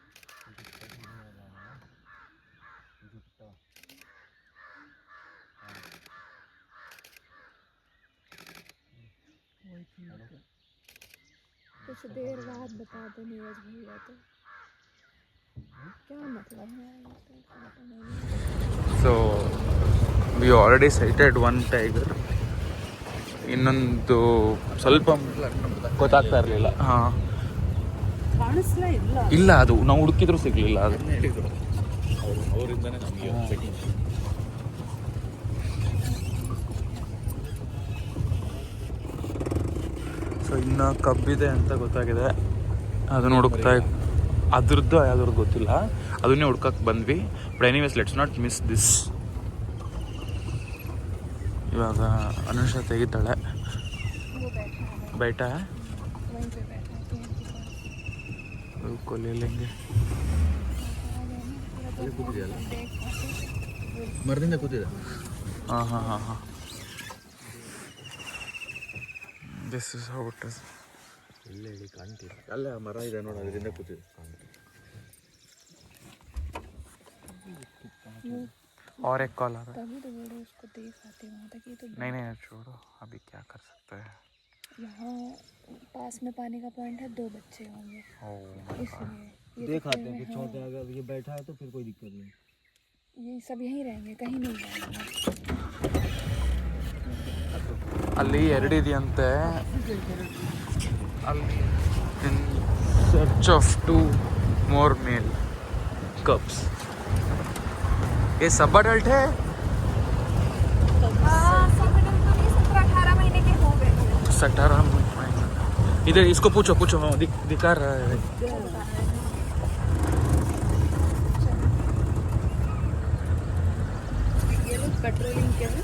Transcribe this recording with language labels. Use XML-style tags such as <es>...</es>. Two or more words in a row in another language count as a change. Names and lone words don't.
<hi>कुछ देर बाद बता दो नीरज भैया, तो क्या मतलब है?</hi> <en>so we already sighted 1 tiger.</en> <kn>ಇನ್ನೊಂದು ಸ್ವಲ್ಪ ಗೊತ್ತಾಗ್ತಾ ಇರಲಿಲ್ಲ. ಹಾಂ, ಇಲ್ಲ, ಅದು ನಾವು ಹುಡುಕಿದ್ರು ಸಿಗಲಿಲ್ಲ. ಅದು ಅವರಿಂದನೇ ನಮಗೆ. ಸೊ ಇನ್ನು ಕಬ್ಬಿದೆ ಅಂತ ಗೊತ್ತಾಗಿದೆ, ಅದನ್ನು ಹುಡುಕ್ತಾ. ಅದ್ರದ್ದು ಯಾವ್ದ್ರದ್ದು ಗೊತ್ತಿಲ್ಲ, ಅದನ್ನೇ ಹುಡ್ಕಕ್ಕೆ ಬಂದ್ವಿ.</kn> <en>but anyways, let's not miss this.</en> <kn>ಇವಾಗ ಅನುಷಾ ತೆಗಿತಾಳೆ.</kn> <hi>बैठा है वहीं पे बैठा है कोले लेंगे.</hi> <kn>ಮರದಿಂದ ಕೂತಿದೆ. ಹಾಂ ಹಾಂ ಹಾಂ ಹಾಂ.</kn> <en>this is how it is.</en> <kn>ಇಲ್ಲ ಹೇಳಿ ಕಾಣ್ತಿಲ್ಲ. ಅಲ್ಲೇ ಆ ಮರ ಇದೆ ನೋಡಿ, ಅದರಿಂದ ಕೂತಿದೆ.</kn> <hi>और एक कॉल आ रहा है. तभी तो बोलो उसको देख आते वहाँ तक ही तो नहीं छोड़ो, अभी क्या कर सकते हैं. यहाँ पास में पानी का पॉइंट है, 2 बच्चे होंगे ओह इसलिए देख आते हैं कि छोटे अगर ये बैठा है तो फिर कोई दिक्कत नहीं. ये सब यहीं रहेंगे, कहीं नहीं जाएंगे.</hi> <kn>ಅಲ್ಲಿ ಎರಡಿದೆಯಂತೆ.</kn> <en>ಅಲ್ಲಿ in search of 2 more male cubs.</en> <hi>ये सब अडल्ट है. सब मिनट तो नहीं, 17-18 महीने के हो गए. 18 महीने. इधर इसको पूछो पूछो. हाँ दिखा रहा है. ये लोग पेट्रोलिंग के हैं.</hi>